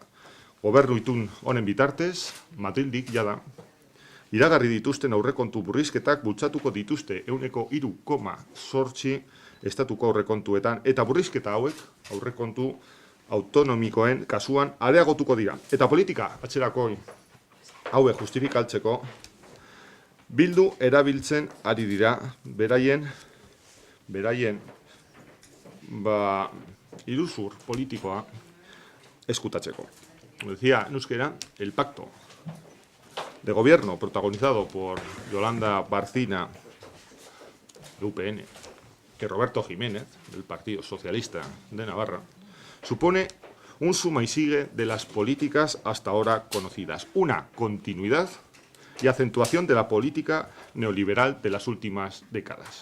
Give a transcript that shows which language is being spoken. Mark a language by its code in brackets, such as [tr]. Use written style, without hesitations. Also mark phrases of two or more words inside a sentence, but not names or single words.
[eu] Gobernu itun honen bitartez, Madrildik jada, iragarri dituzten aurrekontu burrizketak bultzatuko dituzte 3,8% estatuko aurrekontuetan, eta burrizketa hauek aurrekontu autonomikoen kasuan areagotuko dira. Eta politika atzerakoi hauek justifikatzeko bildu erabiltzen ari dira beraien iruzur politikoa eskutatzeko. [es] Como decía en euskera, el pacto de gobierno protagonizado por Yolanda Barcina de UPN y Roberto Jiménez del Partido Socialista de Navarra supone un suma y sigue de las políticas hasta ahora conocidas, una continuidad y acentuación de la política neoliberal de las últimas décadas.